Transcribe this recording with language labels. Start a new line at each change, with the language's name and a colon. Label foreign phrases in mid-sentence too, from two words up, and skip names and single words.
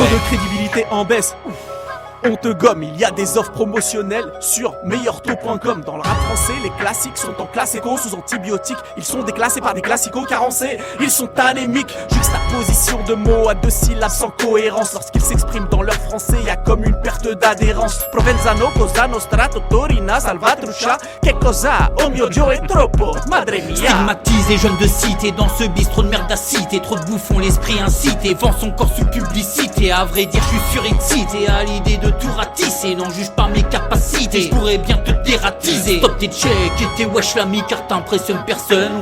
French: Taux de crédibilité en baisse. On te gomme, il y a des offres promotionnelles sur meilleurtaux.com. Dans le rap français, les classiques sont en classe éco sous antibiotiques. Ils sont déclassés par des classicos carencés. Ils sont anémiques, juxtaposition de mots à deux syllabes sans cohérence. Lorsqu'ils s'expriment dans leur français, y a comme une perte d'adhérence. Provenzano, cosa nostra, Torina, Salvatrucha.
Italian: Que cosa, oh mio Dio è troppo, madre mia.
French: Stigmatisé, jeune de cité, dans ce bistrot de merde à cité. Trop de bouffons, l'esprit incité, vend son corps sous publicité. À vrai dire, je suis surexcité à l'idée de tout ratisser, n'en juge pas mes capacités, je pourrais bien te dératiser. Stop tes checks et tes wesh l'ami car t'impressionnes personne.